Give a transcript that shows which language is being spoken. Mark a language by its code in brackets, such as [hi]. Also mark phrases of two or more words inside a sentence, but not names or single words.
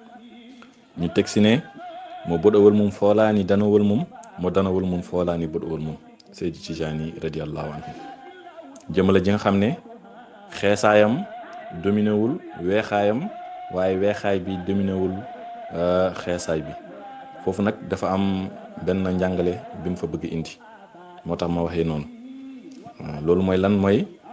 [wo] ñu teg si ne [ff] mo boɗowol mum foolaani danowol mum mo danowol mum foolaani boɗowol mum [wo] Seydi Tijani [ar] رضي الله عنه [wo] jëmm la ji nga xam ne xeesaayam dominé wul weexaayam waaye weexaay bi dominé wul xeesaay bi foofu nag dafa am benn njàngale bi mu fa bëgg indi moo tax ma waxee noonu loolu mooy lan mooy